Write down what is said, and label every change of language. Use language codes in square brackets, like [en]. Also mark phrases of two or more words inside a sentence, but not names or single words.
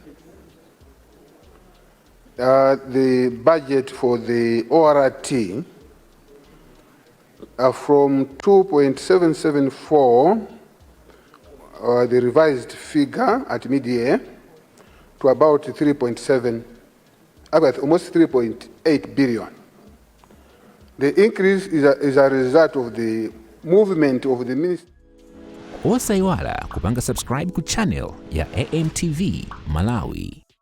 [en] the budget for the ORT from 2.774, the revised figure at mid-year, to about 3.7, about almost 3.8 billion. The increase is a result of the movement of the ministry. [ny] Osaiwala kupanga subscribe ku channel ya AMTV Malawi.